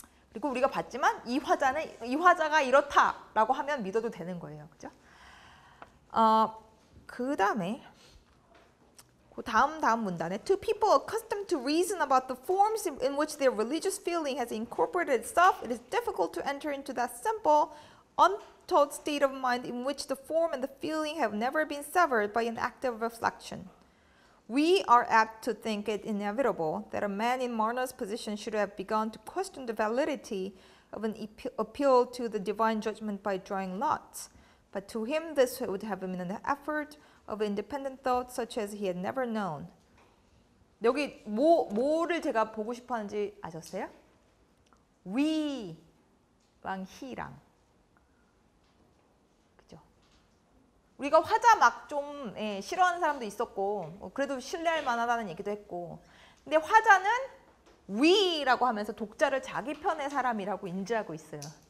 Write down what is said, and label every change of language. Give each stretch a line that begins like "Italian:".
Korean: 그리고 우리가 봤지만 이 화자가 이렇다라고 하면 믿어도 되는 거예요. 그죠? 그 다음에 그 다음 문단에
English: To people accustomed to reason about the forms in which their religious feeling has incorporated itself, it is difficult to enter into that simple, untaught state of mind in which the form and the feeling have never been severed by an active reflection. We are apt to think it inevitable that a man in Marna's position should have begun to question the validity of an appeal to the divine judgment by drawing lots. But to him this would have been an effort of independent thought such as he had never known.
Korean: 여기 뭐를 제가 보고 싶어 하는지 아셨어요? we랑 he랑. 우리가 화자 막 좀 싫어하는 사람도 있었고 그래도 신뢰할 만하다는 얘기도 했고 근데 화자는 we라고 하면서 독자를 자기 편의 사람이라고 인지하고 있어요.